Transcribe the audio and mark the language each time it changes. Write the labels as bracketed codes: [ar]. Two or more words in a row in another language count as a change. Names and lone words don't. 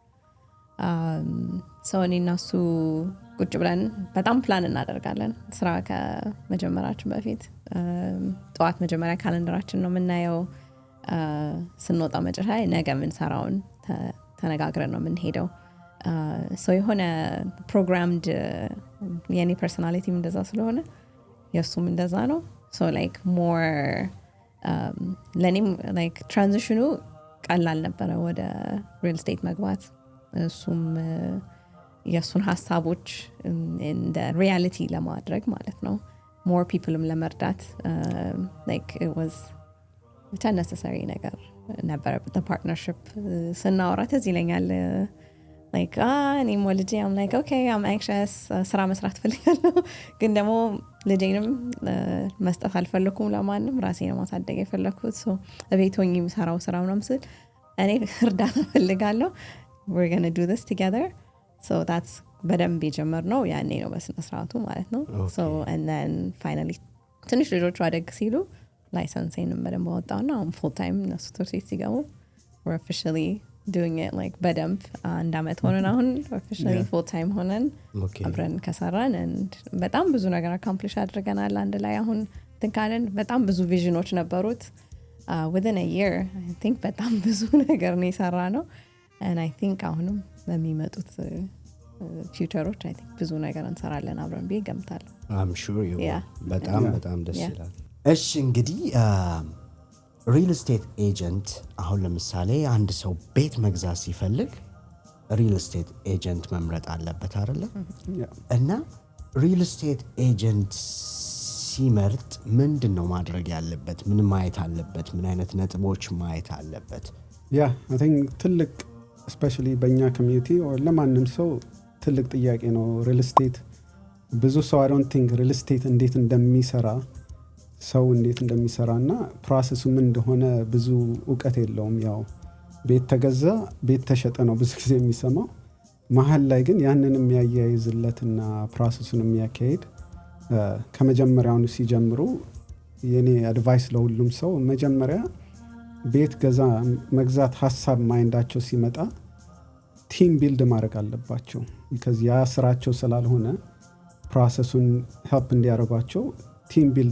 [am] ሰው እኔና እሱ ቁጭ ብለን በጣም ፕላን እናደርጋለን ስራ ከመጀመራችን በፊት። ጠዋት መጀመሪያ ካለንደራችን ነው የምናየው። ስንወጣ መጨረሻ ላይ ነገ የምንሰራውን ተነጋግረን ነው የምንሄደው። ሰው የሆነ ፕሮግራምድ የኔ ፐርሶናሊቲም እንደዛ ስለሆነ የእሱም እንደዛ ነው። [en] so like more [am] ለእኔም ላይክ ትራንዚሽኑ ቀላል ነበረ ወደ [en] real estate [am] መግባት። እሱም የእሱን ሀሳቦች እንደ ሪያሊቲ ለማድረግ ማለት ነው። [en] more peopleም [am] ለመርዳት [en] like it was [am] ብቻ necessary ነገር ነበር። [en] the partnership [am] ስናወራ ትዝ ይለኛል like እኔም ወልጄ [en] I'm like okay I'm anxious [am] ስራ መስራት ፈልጋለሁ ግን ደግሞ ልጄንም መስጠት አልፈለኩም ለማንም ራሴን ማሳደግ የፈለኩት so እቤት ሆኜ የምሰራው ስራ ምናምን ስል እኔ እርዳታ ፈልጋለሁ we're [en] going to do this together so that's [am] በደንብ የጀመርነው ያኔ ነው በስነ ስርዓቱ ማለት ነው [en] so and then finally [am] ትንሽ ልጆቹ አደግ ሲሉ ላይሰንሴንም በደንብ አወጣውና አሁን [en] full time [am] እነሱ ትምህርት ቤት ሲገቡ [en] we're officially doing it like [am] በደንብ አንድ አመት ሆነን አሁን [en] officially full time [am] ሆነን አብረን ከሰራን and በጣም ብዙ ነገር accomplish አድርገናል አንድ ላይ አሁን ትንካለን በጣም ብዙ ቪዥኖች ነበሩት [en] within a year I think [am] በጣም ብዙ ነገር ነው የሰራነው [en] and I think [am] አሁንም በሚመጡት ፊውቸሮች [en] I think [am] ብዙ ነገር እንሰራለን አብረን ብዬ ገምታለሁ [en] I'm sure you [am] በጣም ደስ ይላል እሺ እንግዲህ [en] real estate agent [am] አሁን ለምሳሌ አንድ ሰው ቤት መግዛት ሲፈልግ [en] real estate agent [am] መምረጥ አለበት አይደለ እና [en] real estate agent [am] ሲመርጥ ምንድነው ማድረግ ያለበት ምን ማየት አለበት ምን አይነት ነጥቦች ማየት አለበት [en] I think [am] ትልቅ especially በእኛ ኮሚኒቲ or ለማንም ሰው ትልቅ ጥያቄ ነው [en] real estate [am] ብዙ ሰው [en] I don't think real estate [am] እንዴት እንደሚሰራ ሰው እንዴት እንደሚሰራና ፕሮሰሱ ምን እንደሆነ ብዙ ዕውቀት የለውም ያው ቤት ተገዛ ቤት ተሸጠ ነው ብዙ ጊዜ የሚሰማው መሃል ላይ ግን ያንንም የሚያያይዝለትና ፕሮሰሱን የሚያካሂድ ከመጀመሪያው ሲጀምሩ የኔ አድቫይስ ለሁሉም ሰው መጀመሪያ ቤት መግዛት ሐሳብ ማይንዳቸው ሲመጣ [en] team build [am] ማድረግ አለባቸው because ያ ስራቸው ስላልሆነ ፕሮሰሱን ሄልፕ እንዲያደርጓቸው [en] team build